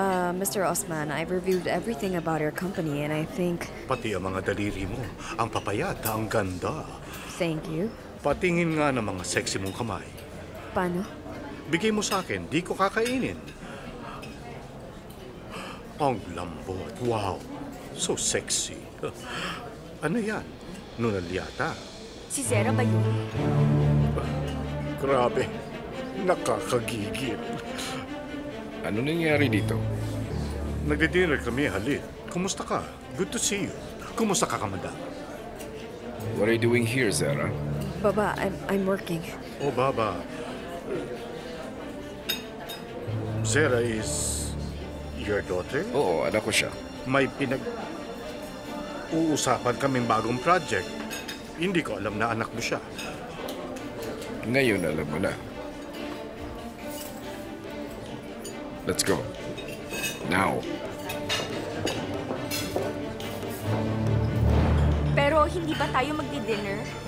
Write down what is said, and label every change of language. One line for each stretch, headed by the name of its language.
English: Mr. Osman, I've reviewed everything about your company and I think...
Filipino: Pati ang mga daliri mo. Ang papayat, ang ganda.
English: Thank you.
Filipino: Patingin nga ng mga sexy mong kamay. Paano? Bigay mo sa akin, di ko kakainin. Ang lambot. Wow.
English: So sexy.
Filipino: Ano yan? Nunal yata. Si Zera ba yun? Grabe. Nakakagigil. Ano nangyari dito? Nagdi-dinner kami, Halid. Kumusta ka?
English: Good to see you.
Filipino: Kumusta ka, madam?
English: What are you doing here, Zara? Baba, I'm working. Oh, Baba. Zara is your daughter?
Filipino: Oo, anak ko siya. May uusapan kaming bagong project. Hindi ko alam na anak mo siya. Ngayon alam mo na.
English: Let's go. Now.
Filipino: Pero hindi ba tayo magdi-dinner?